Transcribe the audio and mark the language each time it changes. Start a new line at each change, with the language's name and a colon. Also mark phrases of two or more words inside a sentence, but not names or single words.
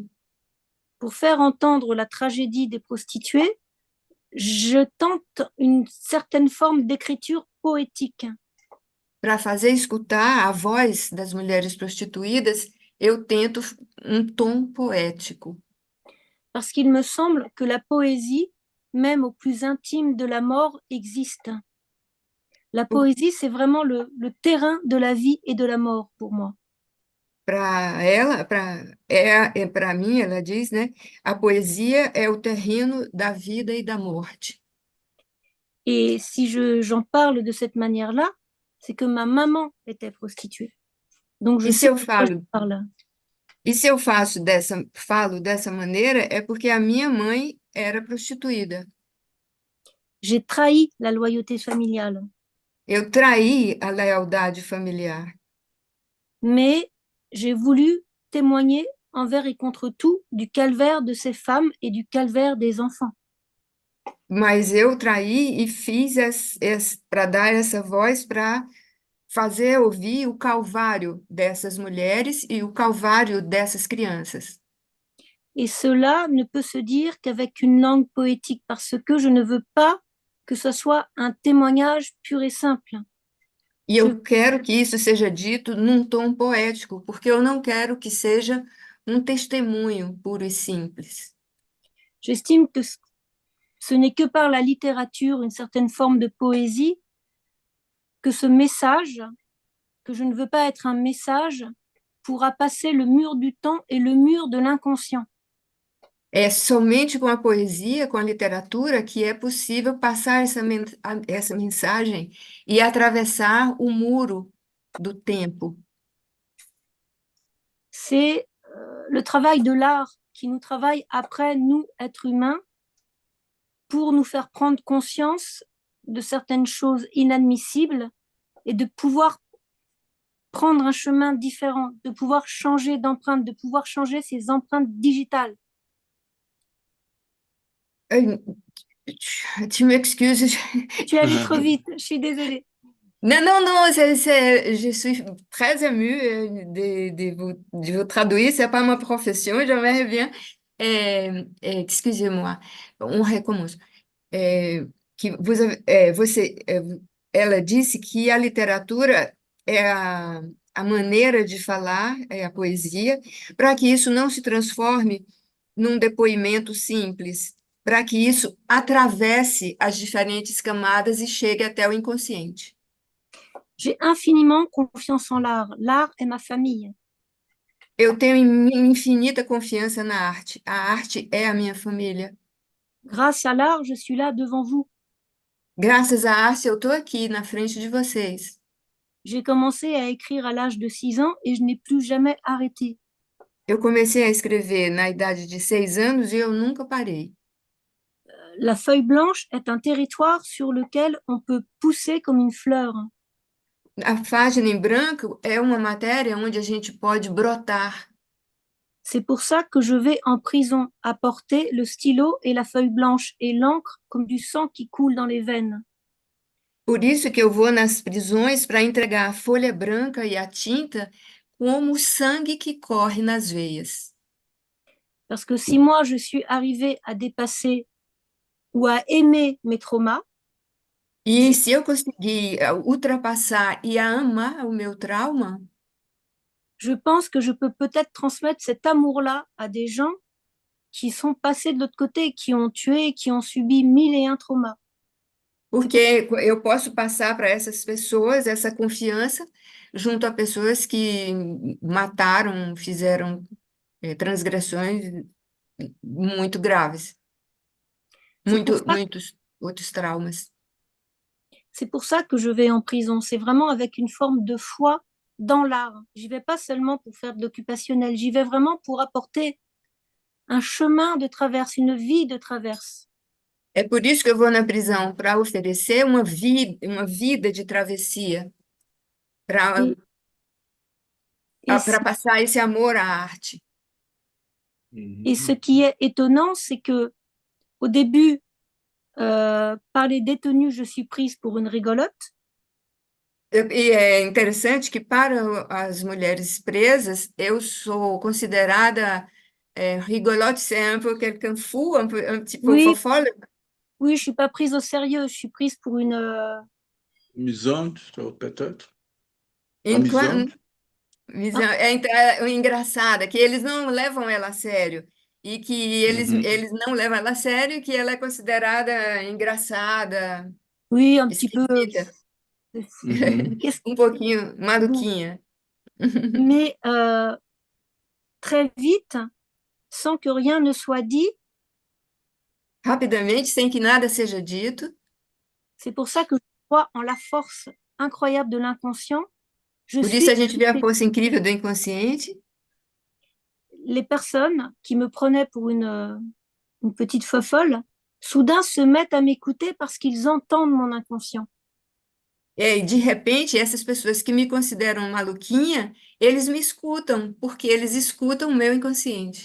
French: Pour faire entendre la tragédie des prostituées, je tente une certaine forme d'écriture poétique.
Portuguese: Para fazer escutar a voz das mulheres prostituídas, eu tento um tom poético.
French: Parce qu'il me semble que la poésie, même au plus intime de la mort, existe. La poésie, c'est vraiment le terrain de la vie et de la mort pour moi.
Portuguese: Para ela, para mim, ela diz, né? A poesia é o terreno da vida e da morte.
French: Et si j'en parle de cette manière-là, c'est que ma maman était prostituée. Donc je
Portuguese: E se
French: sais
Portuguese: eu
French: de quoi je
Portuguese: falo,
French: parle.
Portuguese: e se eu falo dessa maneira, é porque a minha mãe era prostituída.
French: J'ai trahi la loyauté familiale.
Portuguese: Eu traí a lealdade familiar.
French: Mais j'ai voulu témoigner envers et contre tout du calvaire de ces femmes et du calvaire des enfants.
Portuguese: Mas eu traí e fiz para dar essa voz para fazer ouvir o calvário dessas mulheres e o calvário dessas crianças.
French: Et cela ne peut se dire qu'avec une langue poétique, parce que je ne veux pas que ce soit un témoignage pur et simple.
Portuguese: E eu quero que isso seja dito num tom poético, porque eu não quero que seja um testemunho puro e simples.
French: J'estime que ce n'est que par la littérature, une certaine forme de poésie, que ce message, que je ne veux pas être un message, pourra passer le mur du temps et le mur de l'inconscient.
Portuguese: É somente com a poesia, com a literatura, que é possível passar essa mensagem e atravessar o muro do tempo.
French: C'est le travail de l'art qui nous travaille après, nous, êtres humains, pour nous faire prendre conscience de certaines choses inadmissibles et de pouvoir prendre un chemin différent, de pouvoir changer d'empreinte, de pouvoir changer ces empreintes digitales. Tu m'excuses. Tu es allé trop vite, je suis désolée. Non, non, non, je suis très émue de vous traduire. C'est pas ma profession, j'aimerais bien. Excusez-moi, on recommence.
Portuguese: Que ela disse que a literatura é a maneira de falar, é a poesia, para que isso não se transforme num depoimento simples, para que isso atravesse as diferentes camadas e chegue até o inconsciente.
French: J'ai infiniment confiance en l'art. L'art est ma famille.
Portuguese: Eu tenho infinita confiança na arte. A arte é a minha família.
French: Grâce à l'art, je suis là devant vous.
Portuguese: Graças à arte, eu estou aqui na frente de vocês.
French: J'ai commencé à écrire à l'âge de 6 ans et je n'ai plus jamais arrêté.
Portuguese: Eu comecei a escrever na idade de 6 anos e eu nunca parei.
French: La feuille blanche est un territoire sur lequel on peut pousser comme une fleur.
Portuguese: A página em branco é uma matéria onde a gente pode brotar.
French: C'est pour ça que je vais en prison apporter le stylo et la feuille blanche et l'encre comme du sang qui coule dans les veines.
Portuguese: Por isso que eu vou nas prisões para entregar a folha branca e a tinta como o sangue que corre nas veias.
French: Parce que si moi je suis arrivée à dépasser ou à aimer mes traumas,
Portuguese: E se eu conseguir ultrapassar e a amar o meu trauma,
French: je pense que je peux peut-être transmettre cet amour-là à des gens qui sont passés de l'autre côté, qui ont tué, qui ont subi 1001 traumas.
Portuguese: porque eu posso passar para essas pessoas essa confiança junto a pessoas que mataram, fizeram transgressões muito graves,
French: C'est pour ça,
Portuguese: muitos outros traumas.
French: c'est pour ça que je vais en prison. C'est vraiment avec une forme de foi dans l'art. J'y vais pas seulement pour faire de l'occupationnel, j'y vais vraiment pour apporter un chemin de traverse, une vie de traverse.
Portuguese: É por isso que eu vou na prisão, para oferecer uma vida de travessia,
French: Et, et,
Portuguese: para passar esse amor à arte.
French: et ce qui est étonnant, c'est que au début, par les détenus, je suis prise pour une rigolote.
Portuguese: E é interessante que, para as mulheres presas, eu sou considerada rigolote,
French: c'est un peu quelqu'un fou, un petit peu Oui, fofolle. oui, je suis pas prise au sérieux, je suis prise pour une. Misante, peut-être.
Portuguese: Enquanto, Ah, é engraçada, que eles não levam ela a sério. E que eles não levam ela a sério e que ela é considerada engraçada,
French: oui, un petit peu.
Portuguese: esquisita,
French: Qu'est-ce
Portuguese: um pouquinho maluquinha.
French: Mais très vite, sans que rien ne soit dit,
Portuguese: Rapidamente, sem que nada seja dito.
French: c'est pour ça que je crois en la force incroyable de l'inconscient. Je
Portuguese: Por isso
French: suis
Portuguese: a gente vê a força incrível do inconsciente.
French: les personnes qui me prenaient pour une petite fofolle, soudain se mettent à m'écouter parce qu'ils entendent mon inconscient.
Portuguese: E de repente, essas pessoas que me consideram maluquinha, eles me escutam, porque eles escutam o meu inconsciente.